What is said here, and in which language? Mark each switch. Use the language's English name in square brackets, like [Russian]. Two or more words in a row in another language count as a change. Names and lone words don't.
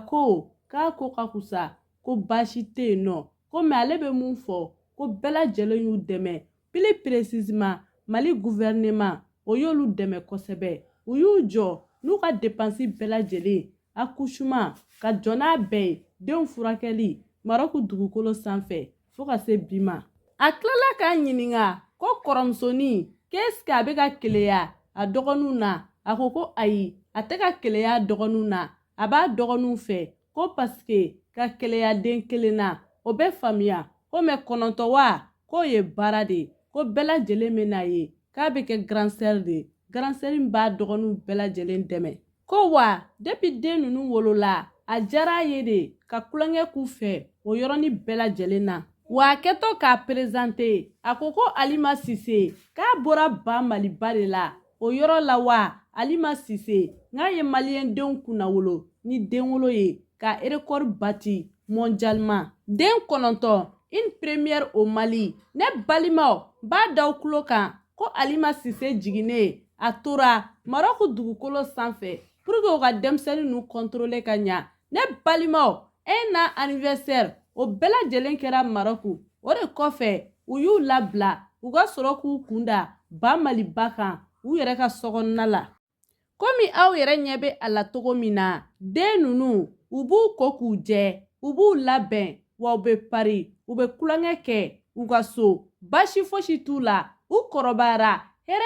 [Bambara] ko k'a ko ka kusa ko baasi tɛ yen nɔ ko mɛ ale bɛ mun fɔ ko bɛɛ lajɛlen y'u dɛmɛ [French] plus précisément [Bambara] Mali gouvernement o y'olu dɛmɛ kosɛbɛ u y'u jɔ n'u ka dépense bɛɛ lajɛlen accouchement ka jɔ n'a bɛɛ ye denw furakɛli Maroc dugukolo sanfɛ fo ka se bi ma a tilala k'a ɲininka ko kɔrɔmusonin [French] qu'est-ce que [Bambara] a bɛ ka keleya a dɔgɔninw na a ko ayi a tɛ ka keleya a dɔgɔninw na a b'a dɔgɔninw fɛ ko [French] parce que [Bambara] ka keleya den 1 na o bɛ faamuya ko mɛ 9 wa k'o ye baara de ye ko bɛɛ lajɛlen bɛ n'a ye k'a bɛ kɛ [French] grand sœur [Bambara] de ye [French] grand sœur [Bambara] in b'a dɔgɔninw bɛɛ lajɛlen dɛmɛ ko wa depuis den ninnu wolola a diyara a ye de ka kulonkɛ k'u fɛ o yɔrɔnin bɛɛ lajɛlen na wa a kɛtɔ k'a présenter a ko Alima Sise k'a bɔra ba Maliba de la o yɔrɔ la wa Alima Sise n'a ye maliyɛndenw kunna wolo ni denwolo ye ka record bati mondialement den 9 [French] une première au Mali [Bambara] ne balimaw b'a daw kulo kan ko Alima Sise jiginnen a tora Maroc dugukolo sanfɛ [French] pour que [Bambara] o ka denmisɛnnin nu contrôler ka ɲa ne balimaw [French] un an anniversaire [Bambara] o bɛɛ lajɛlen kɛra Maroc o de kɔfɛ u y'u labila u ka sɔrɔ k'u kunda ba Maliba kan u yɛrɛ ka sɔkɔnɔna la komi aw yɛrɛ ɲɛ bɛ a la togo min na den ninnu u b'u ko k'u jɛ u b'u labɛn wa u bɛ pari u bɛ kulonkɛ kɛ u ka so basi fosi t'u la u kɔrɔbayara hɛrɛ